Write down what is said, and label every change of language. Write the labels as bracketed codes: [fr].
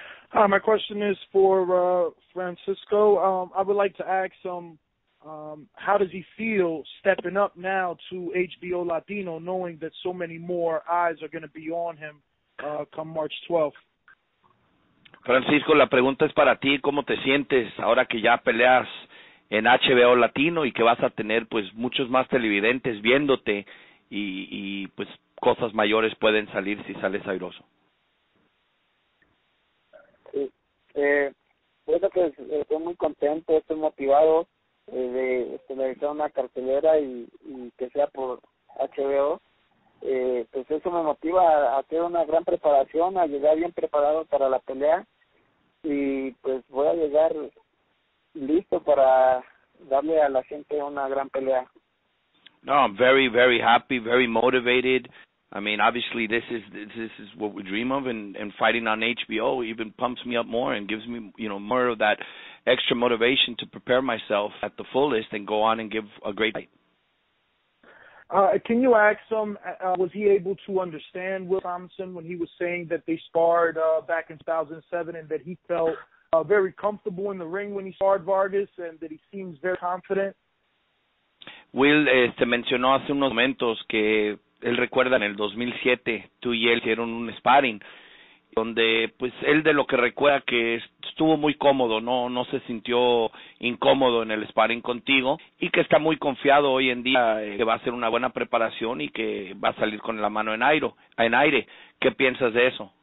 [en] Hi, my question is for Francisco. I would like to ask him, how does he feel stepping up now to HBO Latino, knowing that so many more eyes are going to be on him come March 12th? [es] Francisco, la pregunta es para ti. ¿Cómo te sientes ahora que ya peleas en HBO Latino y que vas a tener pues muchos más televidentes viéndote y pues cosas mayores pueden salir si sales airoso? Sí, bueno, pues estoy muy contento, estoy motivado de realizar una cartelera y que sea por HBO. Pues eso me motiva a hacer una gran preparación, a llegar bien preparado para la pelea, y pues voy a llegar listo para darle a la gente una gran pelea. [en] No, I'm very, very happy, very motivated. I mean, obviously this is what we dream of, and fighting on HBO even pumps me up more and gives me, more of that extra motivation to prepare myself at the fullest and go on and give a great fight. Can you ask him, was he able to understand Will Tomlinson when he was saying that they sparred back in 2007 and that he felt very comfortable in the ring when he sparred Vargas and that he seems very confident? [es] Will mencionó hace unos momentos que él recuerda en el 2007 tú y él hicieron un sparring donde pues él de lo que recuerda que estuvo muy cómodo, no se sintió incómodo en el sparring contigo y que está muy confiado hoy en día que va a hacer una buena preparación y que va a salir con la mano en aire. ¿Qué piensas de eso?